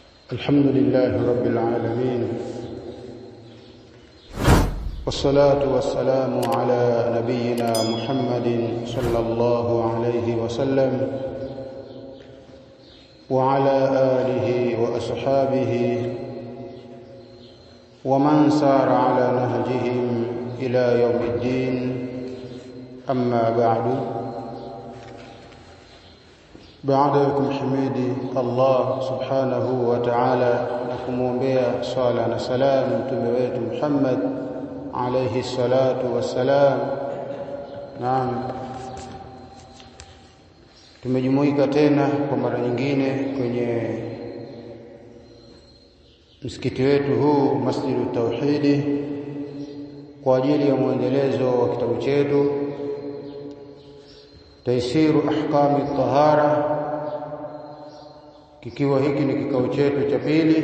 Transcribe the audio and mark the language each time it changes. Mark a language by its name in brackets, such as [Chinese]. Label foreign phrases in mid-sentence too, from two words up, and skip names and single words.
[Arabic] الحمد لله رب العالمين، والصلاة والسلام على نبينا محمد صلى الله عليه وسلم وعلى آله وأصحابه ومن سار على نهجهم إلى يوم الدين. أما بعد، [Swahili] baada kumhimidi Allah [Arabic] سبحانه وتعالى [Swahili] na kumwombea swala na salam mtume wetu Muhammad [Arabic] عليه الصلاة والسلام. [Swahili] Naam, tumejumuika tena kwa mara nyingine kwenye msikiti wetu huu Masjidut Tauhid kwa ajili ya muendelezo wa kitabu chetu Taisiru Ahkami Tahara, kikiwa hiki ni kikao chetu cha pili.